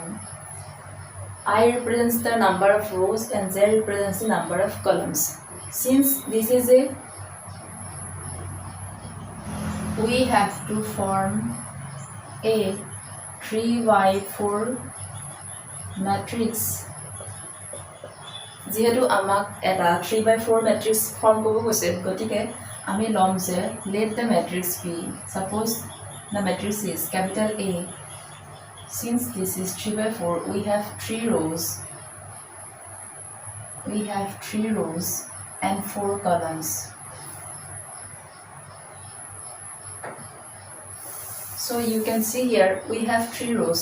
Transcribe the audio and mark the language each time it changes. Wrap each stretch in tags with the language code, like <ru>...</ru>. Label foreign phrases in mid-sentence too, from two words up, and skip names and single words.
<en>I represents the number of rows and z represents the number of columns. Since this is a we have to form a 3x4 matrix.</en> <as>যেহেতু আমাক এটা 3x4</as> <en>matrix form</en> <as>কৰিব কৈছে গতিকে আমি লম যে</as> <en>let the matrix be, suppose the matrix is capital A. Since this is 3x4, we have 3 rows and 4 columns. So you can see here we have 3 rows.</en>